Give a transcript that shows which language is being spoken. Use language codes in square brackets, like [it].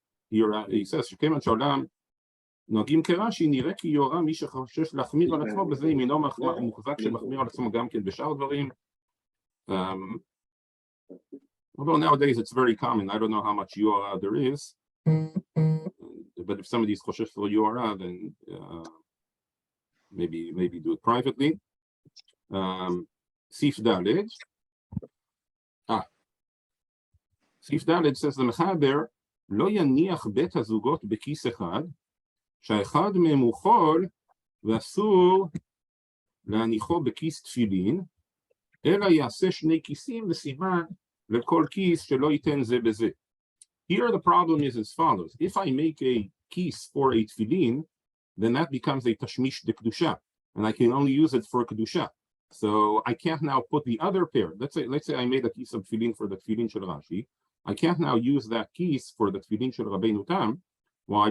[en] Here he says [he] שכיוון שהעולם נוהגים כרש"י, נראה כי יורה מי שחושש להחמיר על עצמו בזה, אם אינו מוחזק שמחמיר על עצמו גם כן בשאר דברים. [en] Although nowadays it's very common, I don't know how much Yora there is. But if somebody is choshesh for Yora, then maybe do it privately. [he] Sif Daled. סעיף ד' [en] says the [he] מחבר לא יניח בית הזוגות בכיס אחד, שהאחד מהם הוא חול ואסור להניחו בכיס תפילין, אלא יעשה שני כיסים וסימן לכל כיס שלא ייתן זה בזה. [en] Here the problem is as follows. If I make a kis for a tefillin, then that becomes a tashmish de kedusha, and I can only use it for kedusha. So I can't now put the other pair. Let's say I made a kis of tefillin for the tefillin shel Rashi. I can't now use that kis for the tefillin shel Rabbeinu Tam. Why?